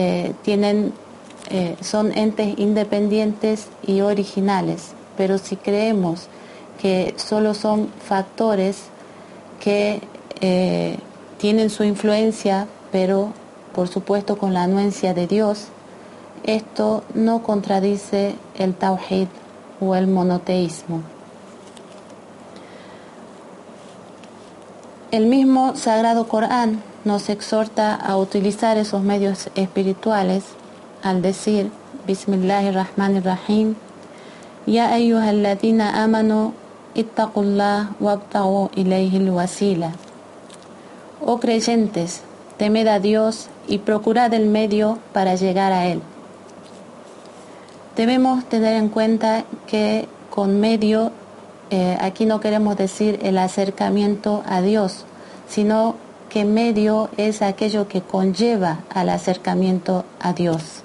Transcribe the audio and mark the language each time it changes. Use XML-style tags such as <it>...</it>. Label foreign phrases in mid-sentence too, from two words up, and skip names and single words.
<es>entes independientes y originales, pero si creemos que solo son factores que tienen su influencia, pero por supuesto con la anuencia de Dios, esto no contradice el tawhid o el monoteísmo. El mismo Sagrado Corán nos exhorta a utilizar esos medios espirituales al decir</es> <ar>بسم الله الرحمن الرحيم، يا أيها الذين آمنوا اتقوا الله وابتغوا إليه الوسيلة.</ar> <es>Oh creyentes, temed a Dios y procurad el medio para llegar a Él. Debemos tener en cuenta que con medio aquí no queremos decir el acercamiento a Dios, sino que medio es aquello que conlleva al acercamiento a Dios.</es>